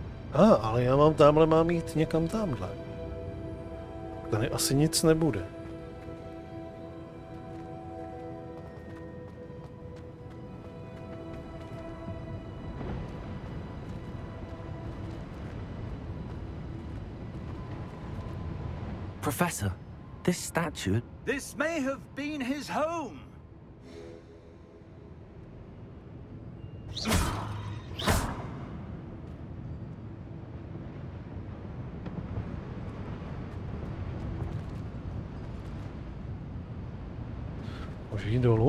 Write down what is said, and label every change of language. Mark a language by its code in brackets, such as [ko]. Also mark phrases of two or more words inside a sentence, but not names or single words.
[cs] Ale já mám jít někam tamhle. Tady asi nic nebude. [en] Professor, this statue... This may have been his home. [cs] Můžu jít dolů?